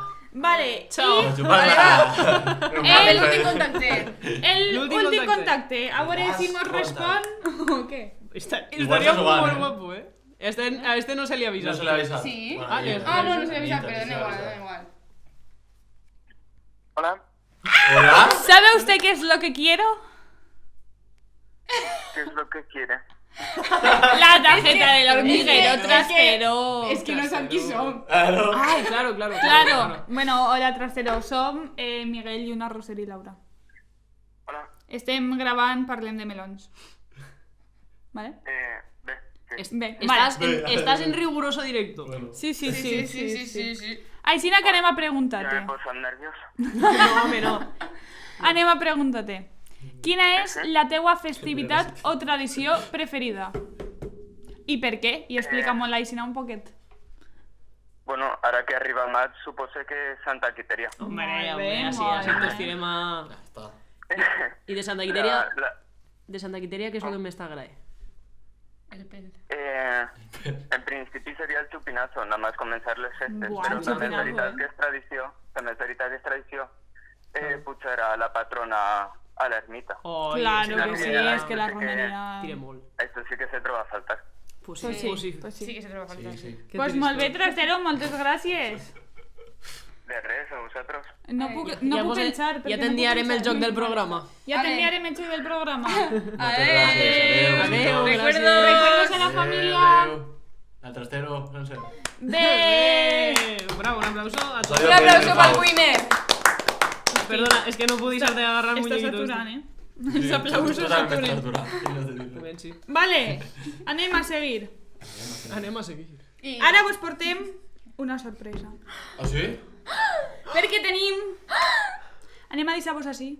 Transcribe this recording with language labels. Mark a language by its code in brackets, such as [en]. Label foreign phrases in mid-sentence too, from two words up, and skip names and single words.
[es] Vale, Chao. [ca] i L'últim contacte. el L'últim últim contacte. contacte. A veure si mos respon o què. Igual Estaria se jugant, molt eh? guapo, A este no se li ha No avisat. se l'ha avisat. Sí. Bueno, Ah, i- No se l'ha avisat, Anita, però sí se [es] da [ca] l'ha [es] igual, da [ca] avisat. [es] igual. Hola, Hola. ¿Sabe usted qué es lo que quiero? ¿qué es lo que quiere? La tarjeta del hormiguero trastero. [ca] És que no sap qui som. [es] Claro. Ai, claro. Claro. Bueno, hola trastero. [ca] Som Miguel, Lluna, Roser i Laura. Hola, Estem gravant Parlem de melons. Vale? bé, sí. Bé, Estàs en [es] riguroso directo. [ca] Bueno. Sí. Sí. Així que anem a [es] Ya [ca] preguntar-te. [es] me poso nervioso. [ca] No, home, no. Anem a preguntar-te. Quina és la teua festivitat o tradició preferida? I per què? I explica-m'ho l'Aixina un poquet. Bueno, ahora que arriba maig, supose que Santa Quiteria. [es] Hombre, [ca] bé, així molt bé. ens tirem a... Ja està. I de Santa Quiteria, La- què és el que més t'agrada? El pèl. en principi seria el xupinazo, [es] nada más [ca] començar les festes, Buah, però el també és xupinazo, veritat que és tradició, pujar a la patrona a l'ermita. Oh, Claro que sí, romeria. és que la romeria... Tira molt. Això sí que se troba a faltar. Pues Pues sí, sí, pues sí. Sí que se troba a faltar. Sí. Que Pues trist. molt bé, trastero, moltes gràcies. De res, a vosaltres. No puc Ja puc vos- pensar. perquè Ja no t'enviarem puc el joc pensar. del programa. Ja t'enviarem el joc del programa. Adéu. Adéu, [es] Recuerdos a la familia. Al trastero, no sé. [ca] Bé. [es] Bravo, un aplauso a todos. [ca] Un aplauso pel winner. [es] Perdona, es que no pude deixar de agarrar el [ca] Estàs [es] muñequito. [ca] saturant, Els aplausos Totalment saturen. Ben, sí. Vale, anem a seguir. Anem a seguir. Ara vos portem una sorpresa. Ah, sí? Perquè tenim... Anem a deixar-vos així.